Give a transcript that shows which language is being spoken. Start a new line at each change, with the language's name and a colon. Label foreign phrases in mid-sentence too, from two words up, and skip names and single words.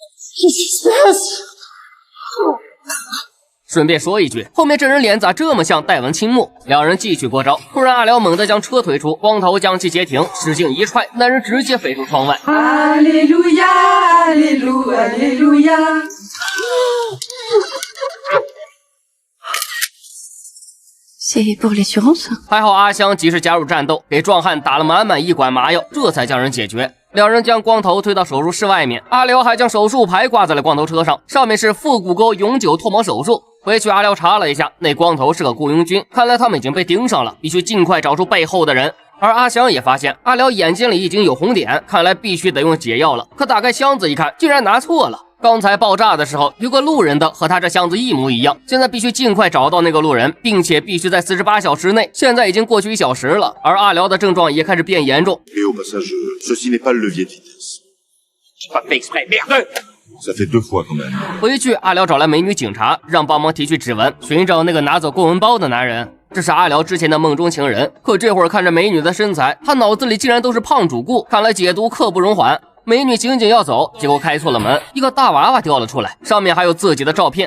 Chinese: 顺便说一句，后面这人脸咋这么像戴文青木？两人继续过招，突然阿辽猛地将车推出，光头将其截停，使劲一踹，男人直接飞出窗外。阿利路亚，阿利路亚，阿利路亚。
French: C'est pour l'assurance？
Chinese: 还好阿香及时加入战斗，给壮汉打了满满一管麻药，这才将人解决。两人将光头推到手术室外面，阿辽还将手术牌挂在了光头车上，上面是腹股沟永久脱毛手术。回去阿辽查了一下，那光头是个雇佣军，看来他们已经被盯上了，必须尽快找出背后的人。而阿香也发现阿辽眼睛里已经有红点，看来必须得用解药了。可打开箱子一看，竟然拿错了。刚才爆炸的时候，有个路人的和他这箱子一模一样，现在必须尽快找到那个路人，并且必须在48小时内。现在已经过去1小时了，而阿辽的症状也开始变严重。
French: Et au passage, ceci n'est pas le levier de vitesse. J'ai pas fait exprès, merde. Ça fait 2 fois quand même.
Chinese: 回去，阿辽找来美女警察，让帮忙提取指纹，寻找那个拿走公文包的男人。这是阿辽之前的梦中情人，可这会儿看着美女的身材，他脑子里竟然都是胖主顾，看来解毒刻不容缓。美女仅仅要走，结果开错了门，一个大娃娃掉了出来，上面还有自己的照片。